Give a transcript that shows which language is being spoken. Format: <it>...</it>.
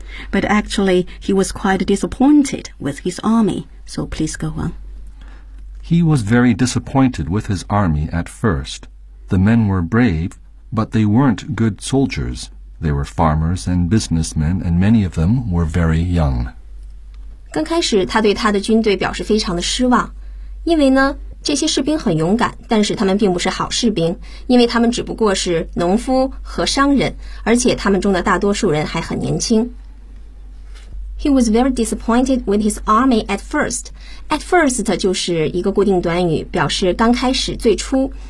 <en>But actually, he was quite disappointed with his army. So please go on. He was very disappointed with his army at first. The men were brave, but they weren't good soldiers. They were farmers and businessmen, and many of them were very young.</en> <zh>刚开始他对他的军队表示非常的失望，因为呢这些士兵很勇敢，但是他们并不是好士兵，因为他们只不过是农夫和商人，而且他们中的大多数人还很年轻。</zh> <en>He was very disappointed with his army at first. At first</en> <zh>就是一个固定短语，表示刚开始、最初。</zh>